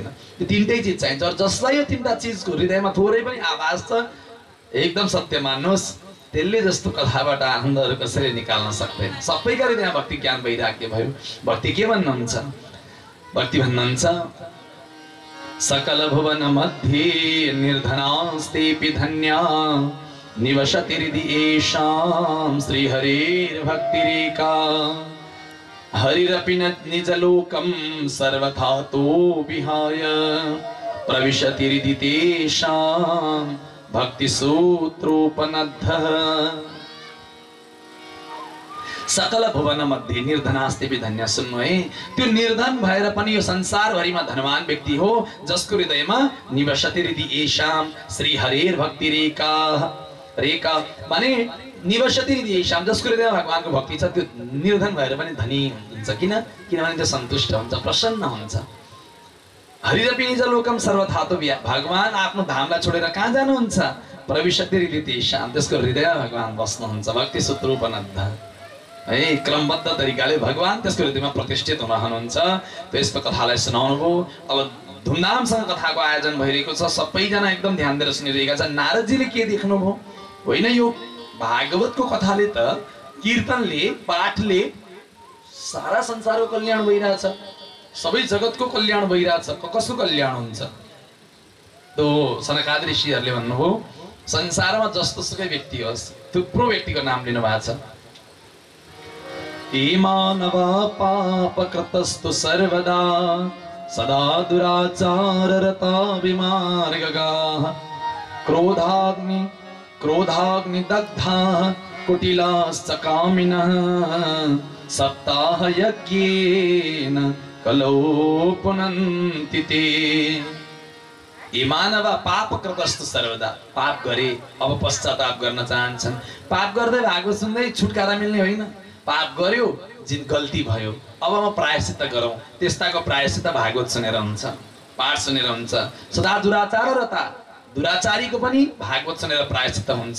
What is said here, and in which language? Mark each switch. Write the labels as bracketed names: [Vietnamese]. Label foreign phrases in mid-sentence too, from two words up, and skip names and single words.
[Nepali] यो तीनटै चिज चाहिन्छ। जसलाई यो तीनटा चिजको हृदयमा थोरै पनि आवाज छ एकदम सत्य मान्नुहोस्, त्यसले जस्तो कथाबाट आनन्दहरू कसैले निकाल्न सक्दैन। सबैका हृदयमा भक्ति ज्ञान वैराग्य भयो। भक्ति के भन्नुहुन्छ? भक्ति भन्नुहुन्छ [Sanskrit] सकल भुवन मध्ये निर्धनास्तेऽपि धन्या निवसति हृदि येषां श्री हरेर्भक्तिरेका हरिरपि निजलोकं सर्वथा तो विहाय प्रविशति हृदि तेषां भक्तिसूत्रोपनद्धः। सकल भुवन मध्ये निर्धनास्तेऽपि धन्य। [Nepali] सुन्नु है, त्यो निर्धन भएर पनि यो संसारभरिमा धनवान व्यक्ति हो जसको हृदयमा [Sanskrit] निवसति हृदि येषां श्री हरेर्भक्ति रेखा। [Nepali] रेखा माने [Sanskrit] निवसति हृदि येषां, [Nepali] जसको हृदयमा भगवानको भक्ति छ त्यो निर्धन भएर पनि धनी हुन्छ। किनभने त्यो सन्तुष्ट हुन्छ, प्रसन्न हुन्छ। [Sanskrit] हरिरपि निजलोकम सर्वथा तो विहाय, [Nepali] भगवान आफ्नो धामलाई छोडेर कहाँ जानुहुन्छ? [Sanskrit] प्रविशति हृदि तेषां, [Nepali] त्यसको हृदयमा भगवान बस्नुहुन्छ। [Sanskrit] भक्ति सूत्रोपनद्ध [Nepali] है, क्रमबद्ध तरिकाले भगवान त्यसको हृदयमा प्रतिष्ठित हुनुहुन्छ। त्यस्तो कथालाई सुनाउनु भयो। अब धुमधामसँग कथाको आयोजन भइरहेको छ। सबैजना एकदम ध्यान दिएर सुनिरहेका छन्। नारदजीले के देख्नुभयो? होइन, यो भागवतको कथाले त, कीर्तनले, पाठले सारा संसारको कल्याण भइरहेछ, सबै जगतको कल्याण भइरहेछ। कसको कल्याण हुन्छ? तो सनकादि ऋषिहरूले भन्नुभयो संसारमा जस्तो सुकै व्यक्ति होस्, थुप्रो व्यक्तिको नाम लिनु भएको छ। [Sanskrit] मानवा पापकृतस्तु सर्वदा सदा दुराचाररता विमार्गगाः क्रोधाग्निदग्धाः कुटिलाश्च कामिनः सप्ताहयज्ञेन कलौ पुनन्ति ते। ये मानव पापकृतस्तु सर्वदा, [Nepali] पाप गरे अब पश्चाताप गर्न चाहन्छन्। पाप गर्दै भागवत सुन्दै छुटकारा मिल्ने होइन। पाप गर्यो, गल्ती भयो, अब म प्रायश्चित गरौँ, त्यस्ताको प्रायश्चित भागवत सुनेर हुन्छ, पाठ सुनेर हुन्छ। [Sanskrit] सदा दुराचाररता, [Nepali] दुराचारीको पनि भागवत सुनेर प्रायश्चित हुन्छ।